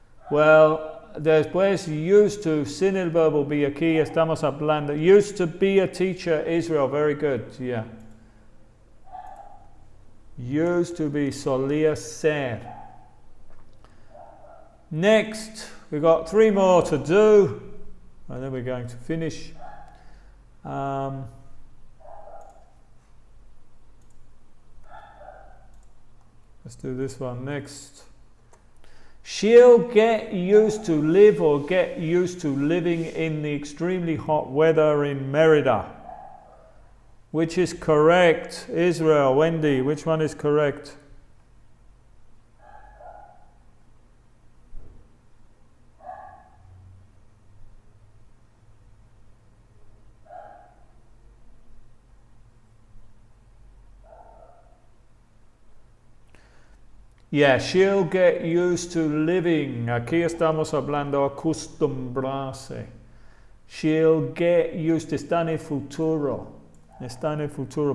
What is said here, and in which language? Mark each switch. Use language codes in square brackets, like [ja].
[es] Well, después used to, sin el verbo be, aquí estamos hablando. [en] Used to be a teacher, Israel, very good, yeah. Used to be, [es] solía ser. [en] Next, we've got 3 more to do, and then we're going to finish. Let's do this one next. She'll get used to live or get used to living in the extremely hot weather in Merida. Which is correct? Israel, Wendy, which one is correct? Yeah, she'll get used to living. [es] Aquí estamos hablando acostumbrase. [en] She'll get used to, [es] está en el futuro. Está en el futuro.